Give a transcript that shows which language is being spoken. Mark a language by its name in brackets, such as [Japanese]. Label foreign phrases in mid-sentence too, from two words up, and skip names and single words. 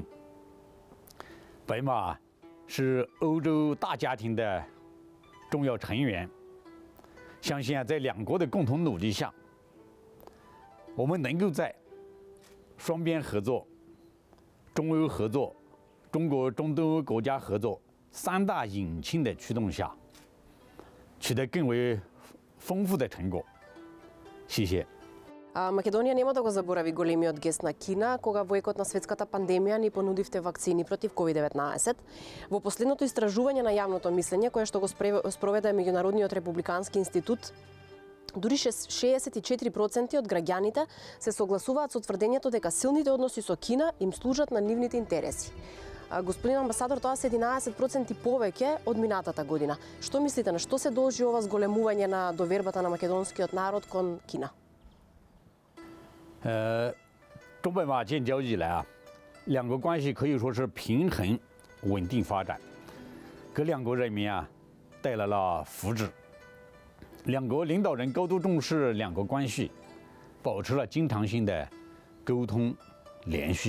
[Chinese] 白马是欧洲大家庭的重要成员，相信啊，在两国的共同努力下，我们能够在双边合作、中欧合作、中国中东欧国家合作三大引擎的驱动下，取得更为丰富的成果。谢谢。 [Macedonian] Македонија нема да го заборави големиот гест на Кина, кога во екот на светската пандемија ни понудивте вакцини против COVID-19. Во последното истражување на јавното мислење, кое што го спроведе Меѓународниот републикански институт, дури 64% од граѓаните се согласуваат со тврдењето дека силните односи со Кина им служат на нивните интереси. Господин амбасадор, тоа се 11% повеќе од минатата година. Што мислите, на што се должи ова зголемување на довербата на македонскиот народ кон Кина? [Chinese] 中白马建交以来啊，两国关系可以说是平衡稳定发展，给两国人民啊带来了福祉。两国领导人高度重视两国关系，保持了经常性的沟通联系。